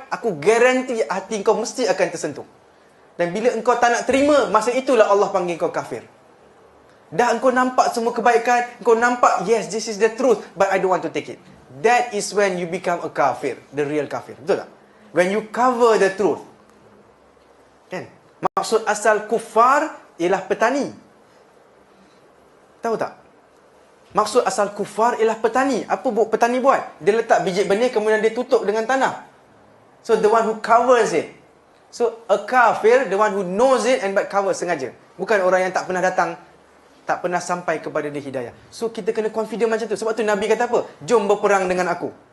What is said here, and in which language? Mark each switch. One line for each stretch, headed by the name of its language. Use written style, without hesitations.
Malay: Aku guarantee hati kau mesti akan tersentuh. Dan bila engkau tak nak terima, masa itulah Allah panggil kau kafir. Dah engkau nampak semua kebaikan, engkau nampak,
English: yes, this is the truth, but I don't want to take it. That is when you become a kafir, the real kafir.
Malay: Betul tak?
English: When you cover the truth.
Malay: Kan? Maksud asal kufar ialah petani. Tahu tak? Maksud asal kufar ialah petani. Apa petani buat? Dia letak biji benih, kemudian dia tutup dengan tanah.
English: So, the one who covers it. So, a kafir, the one who knows it and but cover sengaja.
Malay: Bukan orang yang tak pernah datang, tak pernah sampai kepada dia hidayah. So, kita kena confident macam tu. Sebab tu Nabi kata apa? Jom berperang dengan aku.